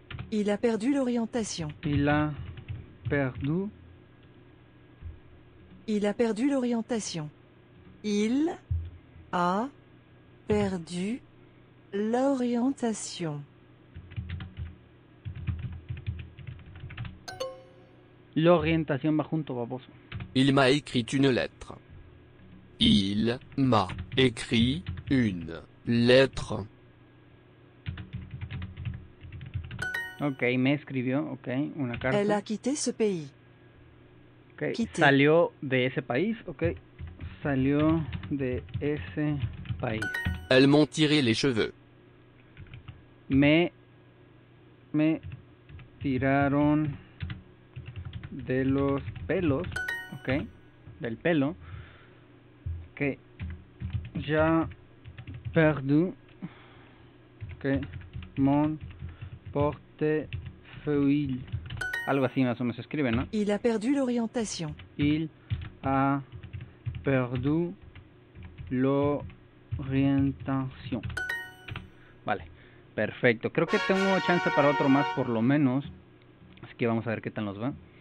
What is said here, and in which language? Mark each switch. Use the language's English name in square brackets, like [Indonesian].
[French] Il a perdu l'orientation. Il a perdu. Il a perdu l'orientation. Il a perdu l'orientation. [Spanish] L'orientación va junto, baboso. [French] Il m'a écrit une lettre. Il m'a écrit une lettre. [Spanish] Ok, me escribió, ok, una carta. [French] Elle a quitté ce pays. Ok, quitté. [Spanish] salió de ese país, ok. Salió de ese país. [French] Elles m'ont tiré les cheveux. [Spanish] Me tiraron de los pelos, ok, del pelo, que ya [French] perdu, que mon portefeuille, [Spanish] Algo así más o menos se escribe, ¿no? [French] Il a perdu l'orientation. Il a perdu l'orientation. [Spanish] Vale, perfecto. Creo que tengo chance para otro más por lo menos. Así que vamos a ver qué tal nos va.